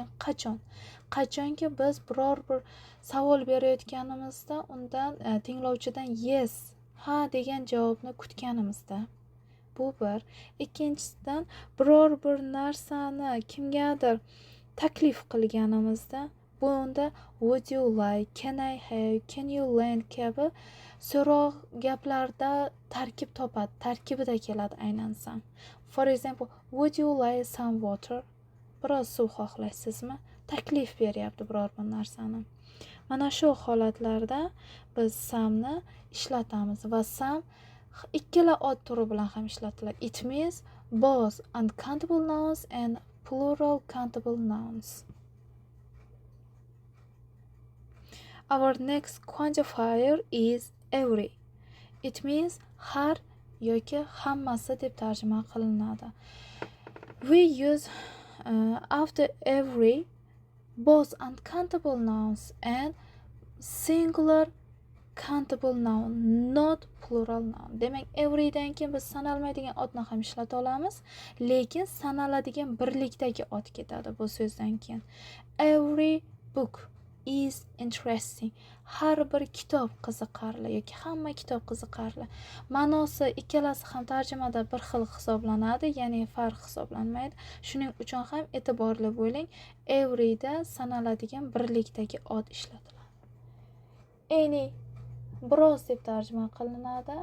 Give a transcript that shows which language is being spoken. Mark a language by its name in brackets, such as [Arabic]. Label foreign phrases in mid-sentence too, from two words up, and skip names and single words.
[Uzbek] Qachonki biz biror bir savol berayotganimizda undan tinglovchidan yes, ha degan javobni kutganimizda. Bu bir. Ikkinchisidan, biror bir narsani kimgadir taklif qilganimizda, bunda [English] would you like, can I have, can you lend [Uzbek] kabi so'roq gaplarda tarkib topadi, tarkibida keladi aynan some. [English] For example, would you like some water? [Uzbek] Biroz suv xohlaysizmi? Taklif beryapti biror bir narsani. Mana shu holatlarda biz some'ni ishlatamiz va some ikkala ot turi bilan ham ishlatiladi. [English] It means both uncountable nouns and plural countable nouns. Our next quantifier is every. It means [Uzbek] har yoki hammasi deb tarjima qilinadi. [English] We use after every both uncountable nouns and singular countable noun, not plural noun. [Uzbek] Demak, everydan keyin biz sanalmaydigan otni ham ishlata olamiz, lekin sanaladigan birlikdagi ot ketadi bu so'zdan keyin. [English] Every book is interesting. [Uzbek] Har bir kitob qiziqarli yoki hamma kitob qiziqarli. Ma'nosi ikkalasi ham tarjimada bir xil hisoblanadi, ya'ni farq hisoblanmaydi. Shuning uchun ham e'tiborli bo'ling. Every da sanaladigan birlikdagi ot ishlatiladi. Any biroz deb tarjima qilinadi.